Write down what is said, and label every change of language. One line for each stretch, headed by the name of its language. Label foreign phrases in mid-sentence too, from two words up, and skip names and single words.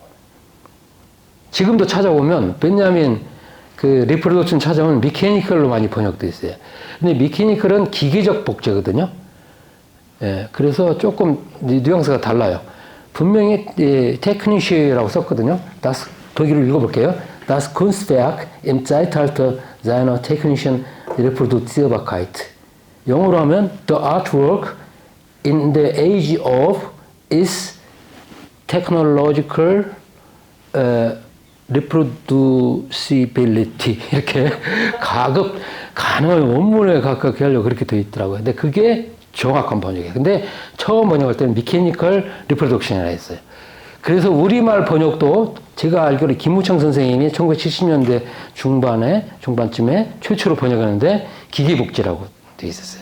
Korean: 지금도 찾아보면 베냐민 리프로덕션 찾아오면 미케니컬로 많이 번역되어 있어요. 근데 미케니컬은 기계적 복제거든요. 예, 그래서 조금 뉘앙스가 달라요. 분명히 테크니시라고 썼거든요. 독일을 읽어볼게요.
German: Das Kunstwerk im Zeitalter seiner technischen Reproduzierbarkeit.
Korean: 영어로 하면
English: The artwork in the age of its technological reproducibility
Korean: 이렇게 가능한 원문에 가깝게 하려고 그렇게 되어 있더라고요. 근데 그게 정확한 번역이에요. 근데 처음 번역할 때는
English: mechanical reproduction
Korean: 이라 했어요. 그래서 우리말 번역도 제가 알기로 김무창 선생님이 1970년대 중반쯤에 최초로 번역하는데 기계복제라고 되어 있었어요.